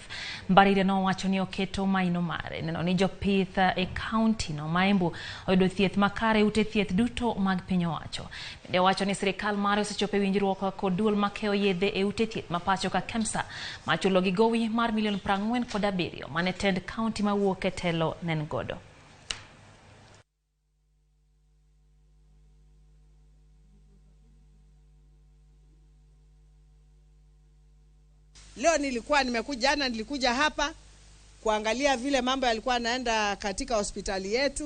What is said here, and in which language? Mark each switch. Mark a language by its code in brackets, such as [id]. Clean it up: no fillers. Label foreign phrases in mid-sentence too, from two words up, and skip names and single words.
[luo] Mbarire no wacho ni oketo maino mare neno ni jopith e kaunti no ma Embu oyudo thieth makare ute thieth duto mag piny owacho. Bende wacho ni sirikal mare osechopo winjruok kod duol makeo yedhe e ute thieth mapacho ka KEMSA machulo gi gowi mar $47 mane tend kaunti ma wuok e telo nen godo. [sw] Leo nilikuja hapa kuangalia vile mambo yalikuwa yanaenda katika hospitali yetu.